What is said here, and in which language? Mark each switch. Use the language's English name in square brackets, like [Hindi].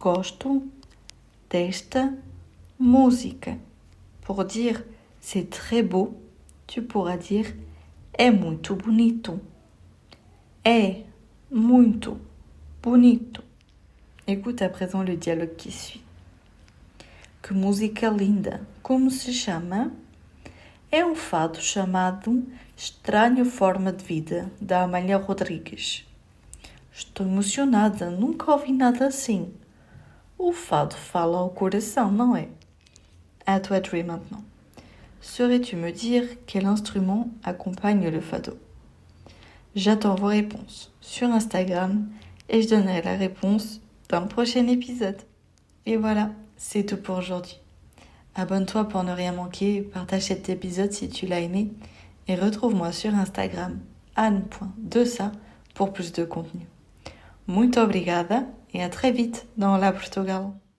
[Portuguese] Gosto desta música. [French] Pour dire « c'est très beau », tu pourras dire « [Portuguese] é muito bonito ». É muito bonito. [French] Écoute à présent le dialogue qui suit. [Portuguese] Que música linda! Como se chama? É um fado chamado Estranha Forma de Vida, da Amália Rodrigues. Estou emocionada, nunca ouvi nada assim. O fado fala ao coração, não é? [French] À toi de jouer maintenant. Saurais-tu me dire quel instrument accompagne le fado? J'attends vos réponses sur Instagram et je donnerai la réponse dans le prochain épisode. Et voilà, c'est tout pour aujourd'hui. Abonne-toi pour ne rien manquer, partage cet épisode si tu l'as aimé et retrouve-moi sur Instagram anne.desa pour plus de contenu. [Portuguese] Muito obrigada [French] et à très vite dans La Portugal.